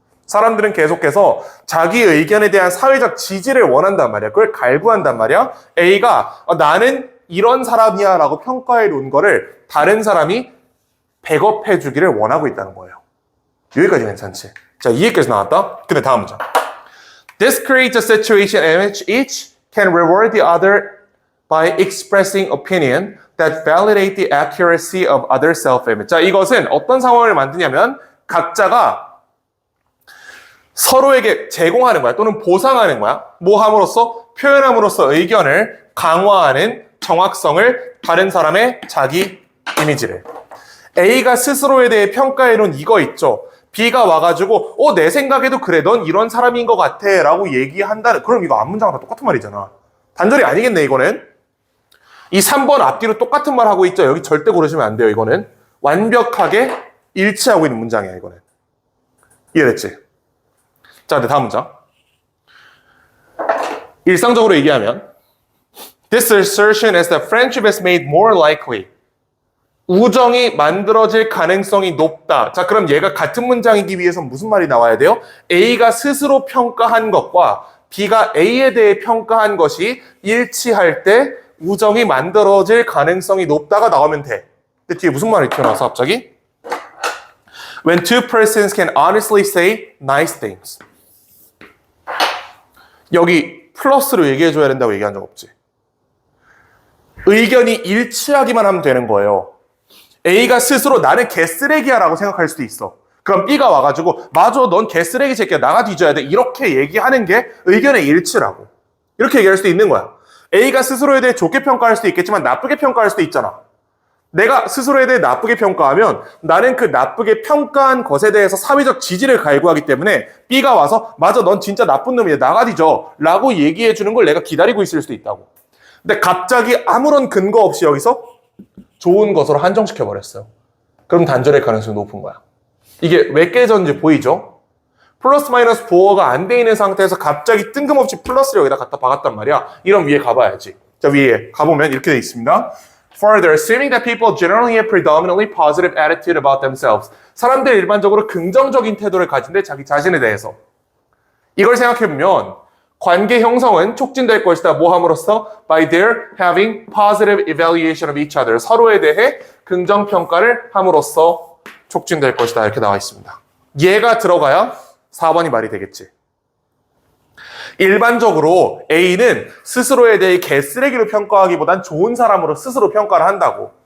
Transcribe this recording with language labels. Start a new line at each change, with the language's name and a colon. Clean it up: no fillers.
Korean: 사람들은 계속해서 자기 의견에 대한 사회적 지지를 원한단 말이야. 그걸 갈구한단 말이야. A가 나는 이런 사람이야 라고 평가해 놓은 거를 다른 사람이 백업해 주기를 원하고 있다는 거예요. 여기까지 괜찮지? 자, 이해까지 나왔다? 근데 다음 문장.
English: This creates a situation in which each can reward the other by expressing opinion that validate the accuracy of other self-image.
Korean: 자, 이것은 어떤 상황을 만드냐면 각자가 서로에게 제공하는 거야. 또는 보상하는 거야. 뭐 함으로써? 표현함으로써 의견을 강화하는 정확성을 다른 사람의 자기 이미지를. A가 스스로에 대해 평가해놓은 이거 있죠. B가 와가지고 내 생각에도 그래. 넌 이런 사람인 것 같아. 라고 얘기한다는. 그럼 이거 앞문장과 다 똑같은 말이잖아. 단절이 아니겠네 이거는. 이 3번 앞뒤로 똑같은 말 하고 있죠. 여기 절대 고르시면 안 돼요. 이거는. 완벽하게 일치하고 있는 문장이야. 이거는. 이해됐지? 자, 근데 다음 문장. 일상적으로 얘기하면
English: This assertion is that friendship is made more likely.
Korean: 우정이 만들어질 가능성이 높다. 자, 그럼 얘가 같은 문장이기 위해서 무슨 말이 나와야 돼요? A가 스스로 평가한 것과 B가 A에 대해 평가한 것이 일치할 때 우정이 만들어질 가능성이 높다가 나오면 돼. 근데 뒤에 무슨 말이 튀어나와서 갑자기?
English: When two persons can honestly say nice things.
Korean: 여기 플러스로 얘기해줘야 된다고 얘기한 적 없지. 의견이 일치하기만 하면 되는 거예요. A가 스스로 나는 개쓰레기야 라고 생각할 수도 있어. 그럼 B가 와가지고 맞아 넌 개쓰레기 새끼야 나가 뒤져야 돼 이렇게 얘기하는 게 의견의 일치라고. 이렇게 얘기할 수도 있는 거야. A가 스스로에 대해 좋게 평가할 수도 있겠지만 나쁘게 평가할 수도 있잖아. 내가 스스로에 대해 나쁘게 평가하면 나는 그 나쁘게 평가한 것에 대해서 사회적 지지를 갈구하기 때문에 B가 와서 맞아 넌 진짜 나쁜 놈이야 나가 뒤져 라고 얘기해 주는 걸 내가 기다리고 있을 수도 있다고. 근데 갑자기 아무런 근거 없이 여기서 좋은 것으로 한정시켜 버렸어요. 그럼 단절의 가능성이 높은 거야. 이게 왜 깨졌는지 보이죠? 플러스 마이너스 보어가 안 돼 있는 상태에서 갑자기 뜬금없이 플러스를 여기다 갖다 박았단 말이야. 이런 위에 가봐야지. 자, 위에 가보면 이렇게 돼 있습니다.
English: Further, assuming that people generally have predominantly positive attitude about themselves.
Korean: 사람들 일반적으로 긍정적인 태도를 가진대 자기 자신에 대해서. 이걸 생각해보면 관계 형성은 촉진될 것이다. 뭐 함으로써?
English: By their having positive evaluation of each other.
Korean: 서로에 대해 긍정평가를 함으로써 촉진될 것이다. 이렇게 나와 있습니다. 얘가 들어가야 4번이 말이 되겠지. 일반적으로 A는 스스로에 대해 개쓰레기로 평가하기보단 좋은 사람으로 스스로 평가를 한다고.